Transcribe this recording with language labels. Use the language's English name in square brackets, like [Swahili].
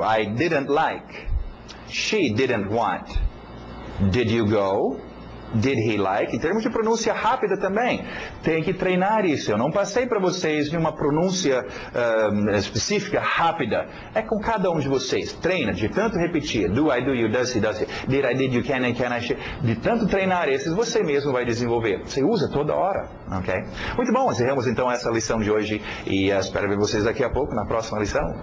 [English] I didn't like. She didn't want. Did you go? Did he like? [Portuguese] Em termos de pronúncia rápida também, tem que treinar isso. Eu não passei para vocês de uma pronúncia específica, rápida. É com cada um de vocês. Treina, de tanto repetir. [English] Do, I, do, you, does, he, did, I, did, you, can, I, she. [Portuguese] De tanto treinar esses, você mesmo vai desenvolver. Você usa toda hora. Ok? Muito bom, encerramos então essa lição de hoje e espero ver vocês daqui a pouco na próxima lição.